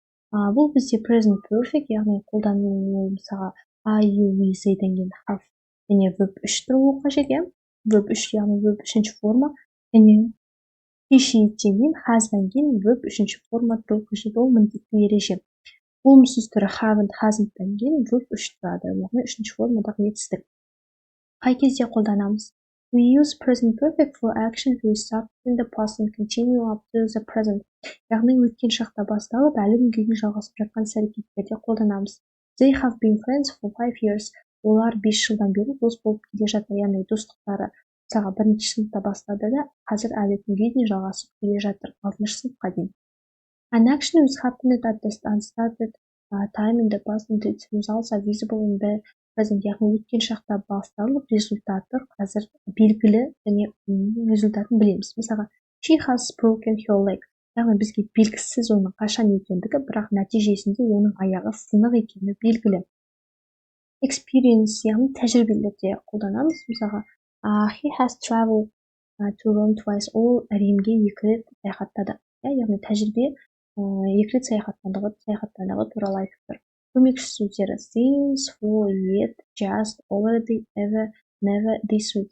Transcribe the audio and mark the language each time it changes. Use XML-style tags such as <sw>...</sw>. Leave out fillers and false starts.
<kk>Бұл бізде Present Perfect, яғни қолдану мысалға I, you, we, they-ден кейін have және verb 3 тұруы қажет, иә? Verb 3 яғни verb 3-ші форма, және he-she-ден кейін has-ден кейін verb 3-ші форма тұруы қажет. Ол міндетті ереже. Болымсыз түрі haven't, hasn't-тен кейін verb 3 тұрады, яғни 3-ші формадағы етістік. Қай кезде қолданамыз?</kk> <en>We use present perfect for action to start in the past and continue up to the present.</en> <kk>Яғни өткен шақта басталып, әлі күнге дейін жалғасып жатқан іс-әрекеттерде қолданамыз.</kk> <en>They have been friends for 5 years.</en> <kk>Олар 5 жылдан бері дос болып келе жатыр, яғни достықтары мысалға 1-ші сыныпта бастады да, қазір әлі күнге дейін жалғасып келе жатыр 6-ші сыныпқа дейін.</kk> <en>An action is happened at the unstarted time in the past and its results are visible in the present.</en> <kk>Яғни өткен шақта басталып, результаты қазір белгілі және результатын білеміз.</kk> <en>Мысалға, she has broken her leg.</en> <kk>Яғни бізге белгісіз оның қашан екендігі, бірақ нәтижесінде оның аяғы сынық екені белгілі. Experience, яғни тәжірибелерде қолданамыз.</kk> <en>Мысалға, he has traveled to Rome twice.</en> <kk>Ол Римге 2 рет саяхаттады. Яғни тәжірибе 2 рет саяхаттағаны туралы айтып тұр. Көмекші сөздері since, for, yet, just, already, ever, never, this week.</kk>